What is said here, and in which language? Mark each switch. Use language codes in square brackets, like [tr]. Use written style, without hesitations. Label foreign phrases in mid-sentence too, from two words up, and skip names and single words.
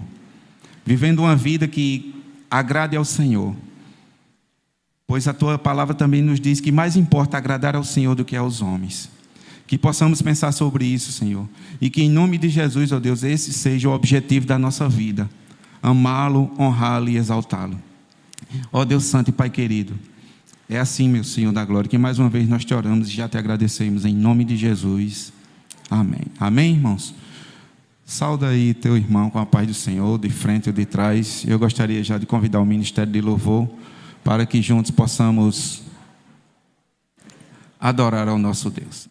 [pt] Vivendo uma vida que agrade ao Senhor. Pois a tua palavra também nos diz que mais importa agradar ao Senhor do que aos homens. Que possamos pensar sobre isso, Senhor. E que em nome de Jesus, ó Deus, esse seja o objetivo da nossa vida. Amá-lo, honrá-lo e exaltá-lo. Ó Deus Santo e Pai querido. É assim, meu Senhor da glória, que mais uma vez nós te oramos e já te agradecemos em nome de Jesus. Amém. Amém, irmãos? Sauda aí teu irmão com a paz do Senhor, de frente ou de trás. Eu gostaria já de convidar o Ministério de Louvor para que juntos possamos adorar ao nosso Deus.